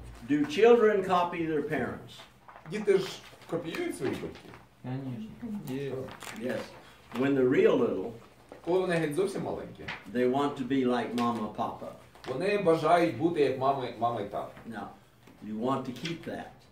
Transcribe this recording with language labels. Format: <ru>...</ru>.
<en>Do children copy their parents?</en> <uk>Діти ж копіюють своїх батьків.</uk> <ru>Конечно.</ru> <en>Yes. When they're real little,</en> <uk>Коли вони геть зовсім маленькі,</uk> <en>they want to be like mama, papa.</en> <uk>вони бажають бути як мама і тато.</uk> <en>Now, you want to keep that.</en>